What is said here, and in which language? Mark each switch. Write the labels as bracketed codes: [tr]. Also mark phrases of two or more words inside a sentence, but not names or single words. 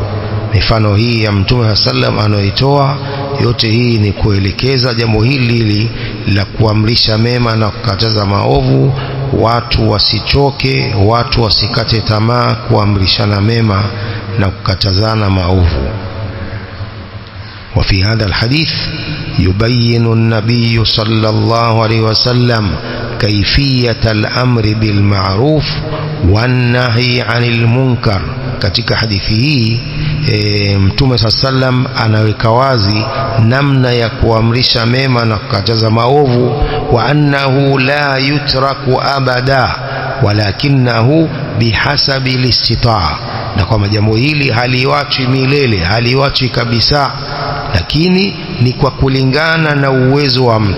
[sw] Mifano hii ya Mtume sallam anayoitoa yote hii ni kuelekeza jambo hili la kuamrisha mema na kukataza maovu. Watu wasichoke, watu wasikate tamaa kuamrishana mema na kukatazana maovu. [ar] وفي هذا الحديث يبين النبي صلى الله عليه وسلم كيفية الأمر بالمعروف والنهي عن المنكر. [sw] katika hadithi hii Mtume sallam anaweka wazi namna ya kuamrisha mema na kukataza maovu, [ar] وأنه لا يترك أبدا ولكنه بحسب الاستطاعة, [sw] na kwamba jambo hili haliwachwi milele, haliwachwi kabisa, lakini ni kwa kulingana na uwezo wa mtu.